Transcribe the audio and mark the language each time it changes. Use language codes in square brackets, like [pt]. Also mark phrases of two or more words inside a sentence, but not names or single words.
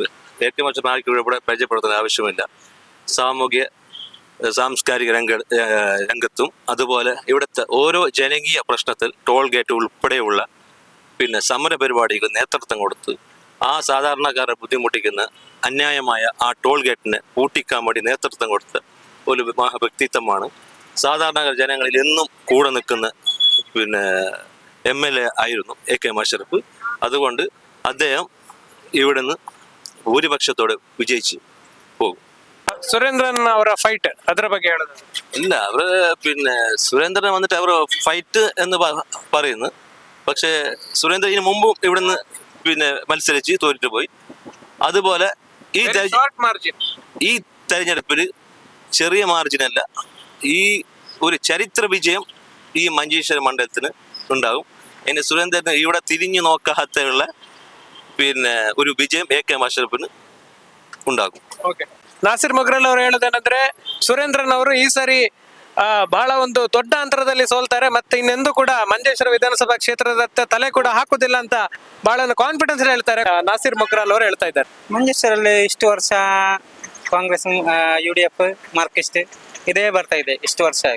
[ml] AK അഷ്റഫ് ആർക്കും ഇവിടെ പരിചയപ്പെടുത്താൻ ആവശ്യമില്ല. സാംസ്കാരിക രംഗത്തും അതുപോലെ ഇവിടുത്തെ ഓരോ ജനകീയ പ്രശ്നത്തിൽ [en] toll gate [ml] ഉൾപ്പെടെയുള്ള പിന്നെ സമര പരിപാടികൾ നേതൃത്വം കൊടുത്ത് ആ സാധാരണക്കാരെ ബുദ്ധിമുട്ടിക്കുന്ന അന്യായമായ ആ [en] toll gate [ml] പൂട്ടിക്കാൻ വേണ്ടി നേതൃത്വം കൊടുത്ത ഒരു വ്യക്തിത്വമാണ്. സാധാരണ ജനങ്ങളിൽ എന്നും കൂടെ നിൽക്കുന്ന പിന്നെ MLA ആയിരുന്നു AK അഷ്റഫ്. അതുകൊണ്ട് അദ്ദേഹം ഇവിടുന്ന് ഭൂരിപക്ഷത്തോടെ വിജയിച്ച് പോകും. [kn] ಸುರೇಂದ್ರನ್ ಅವರ ಫೈಟ್ ಅದರ ಬಗ್ಗೆ ಹೇಳೋದು? [ml] ഇല്ല, അവര് പിന്നെ സുരേന്ദ്രൻ വന്നിട്ട് അവർ ഫൈറ്റ് എന്ന് പറയുന്നു. പക്ഷേ സുരേന്ദ്രൻ ഇതിനു മുമ്പും ഇവിടുന്ന് പിന്നെ മത്സരിച്ച് തോറ്റിട്ട് പോയി. അതുപോലെ ഈ തെരഞ്ഞെടുപ്പിൽ ചെറിയ മാർജിനല്ല, ഈ ഒരു ചരിത്ര വിജയം ഈ മഞ്ചേശ്വരം മണ്ഡലത്തിന് ഉണ്ടാകും. ഇനി സുരേന്ദ്രന് ഇവിടെ തിരിഞ്ഞു നോക്കാത്തുള്ള പിന്നെ ഒരു വിജയം AK അഷ്റഫിന് ഉണ്ടാകും. [kn] ಓಕೆ. ನಾಸಿರ್ ಮುಗ್ರಾಲ್ ಅವರು ಹೇಳೋದೇನಂದ್ರೆ, ಸುರೇಂದ್ರನ್ ಅವರು ಈ ಸಾರಿ ಬಹಳ ಒಂದು ದೊಡ್ಡ ಅಂತರದಲ್ಲಿ ಸೋಲ್ತಾರೆ, ಮತ್ತೆ ಇನ್ನೆಂದೂ ಕೂಡ ಮಂಜೇಶ್ವರ ವಿಧಾನಸಭಾ ಕ್ಷೇತ್ರದ ತಲೆ ಕೂಡ ಹಾಕುದಿಲ್ಲ ಅಂತ ಬಹಳ ಕಾನ್ಫಿಡೆನ್ಸ್ ಹೇಳ್ತಾರೆ. ನಾಸಿರ್ ಮುಗ್ರಾಲ್ ಅವರು ಹೇಳ್ತಾ ಇದ್ದಾರೆ. ಮಂಜೇಶ್ವರಲ್ಲಿ ಇಷ್ಟು ವರ್ಷ ಕಾಂಗ್ರೆಸ್, UDF, ಮಾರ್ಕ್ಸಿಸ್ಟ್ ಇದೇ ಬರ್ತಾ ಇದೆ ಇಷ್ಟು ವರ್ಷ ಆಗಿ.